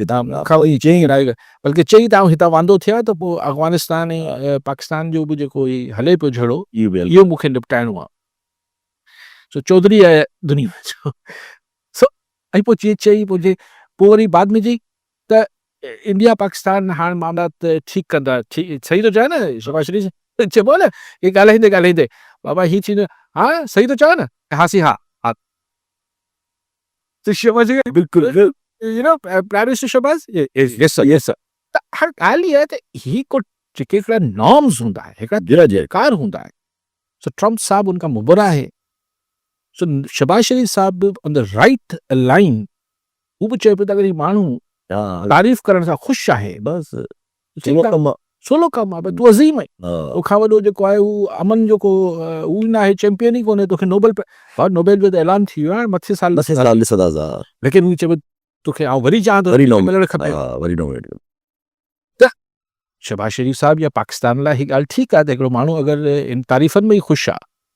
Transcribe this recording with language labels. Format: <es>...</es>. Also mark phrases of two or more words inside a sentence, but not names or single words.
<sd>तव्हां खां वरी चई बल्कि चई तव्हां हितां वांदो थिया त पोइ अफ़गानिस्तान ऐं पाकिस्तान जो बि जेको हीउ हले पियो झड़ो इहो मूंखे निपटाइणो आहे सो चौधरी आहे दुनिया जो सो ऐं पोइ चई चई पोइ वरी बाद में चई त इंडिया पाकिस्तान हाणे मामला त ठीकु कंदा सही थो चए न शहबाज़ शरीफ़ चइबो आहे न हे ॻाल्हाईंदे ॻाल्हाईंदे बाबा हीअ थींदो हा सही थो चओ न हासी हा हा त शहबाज़ बिल्कुलु</sd> <en>you know Prime Minister</en> <sd>शहबाज़</sd> <en>yes sir yes sir</en> <sd>त हर ॻाल्हि इहा आहे त ही को जेके हिकिड़ा नॉर्म्स हूंदा आहे हिकिड़ा जयकार हूंदा आहे सो ट्रम्प साहब उनखां मुबरा आहे सो शहबाज़ शरीफ़ साहब बि</sd> <en>on the right line</en> <sd>हू बि चए पियो त अगरि माण्हू तारीफ़ करण सां ख़ुशि आहे बसि सोलो कमु आहे तूं अज़ीम आहे तोखां वॾो जेको आहे हू अमन जेको हू न आहे चैंपियन ई कोन्हे तोखे नोबेल जो त ऐलान थी वियो आहे मथे साल लेकिन हू चए तोखे आउं वरी चवां थो मिलणु खपे त शहबाज़ शरीफ़ साहब या पाकिस्तान लाइ हीअ ॻाल्हि ठीकु आहे त हिकिड़ो माण्हू अगरि इन तारीफ़नि में ई ख़ुशि आहे</sd>